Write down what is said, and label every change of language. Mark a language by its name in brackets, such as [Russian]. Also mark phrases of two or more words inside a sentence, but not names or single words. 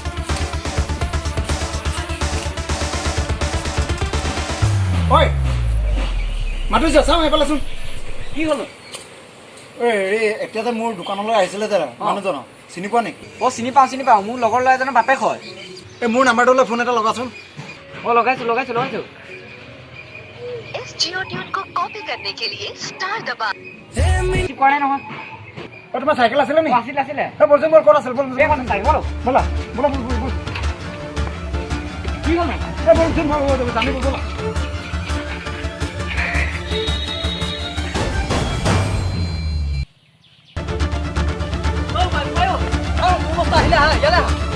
[Assamese] ঐ মাতিছ চাওঁ এইফালেচোন। কি হ'ল? হেৰি এতিয়া যে মোৰ দোকানলৈ আহিছিলে যে মানুহজনক, চিনি পোৱা নেকি? চিনি পাওঁ, মোৰ লগৰ ল'ৰা এজনৰ বাপেক হয়। এই মোৰ নাম্বাৰটোলৈ ফোন এটা লগাচোন। লগাইছোঁ। [Hindi] इस जियो ट्यून को कॉपी करने के लिए स्टार दबा। [Assamese] কৰা নহয়। তোমাৰ চাইকেল আছিলে নেকি? আছিলে। বলচোন বল, ক'ত আছিল? বল ব'লা। ব'লা। কি হ'ল? বলচোন জানিব ব'লা। আহিলে আহা, ইয়ালে আহা।